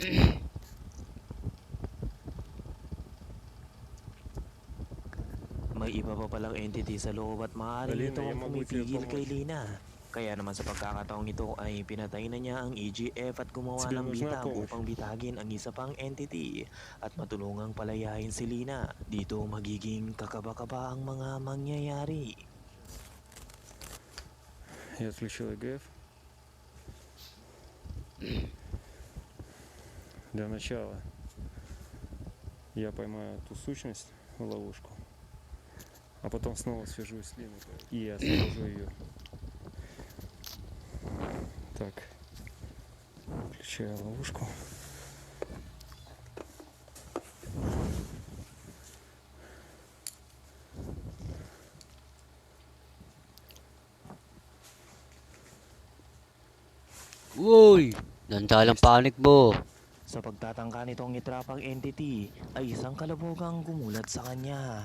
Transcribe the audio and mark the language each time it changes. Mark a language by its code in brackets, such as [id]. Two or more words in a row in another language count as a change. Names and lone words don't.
[tl] May iba pa palang entity sa loob at maaari Alina, ito ang yung mabuti pumipigil ang kay Lina. Kaya naman sa pagkakataong ito ay pinatay na niya ang EGF at gumawa Sige, ng mas bitag na po. upang bitagin ang isa pang entity at matulungang palayain si Lina. Dito magiging kakaba-kaba ang mga mangyayari. [ru] Я отключил ЭГФ. Для начала я поймаю эту сущность в ловушку, а потом снова свяжусь с Линой и освобожу ее. Так, включаю ловушку. [tl] Uy! Nandalang panic mo. Sa pagtatangka nitong itrapang entity ay isang kalabugang gumulat sa kanya.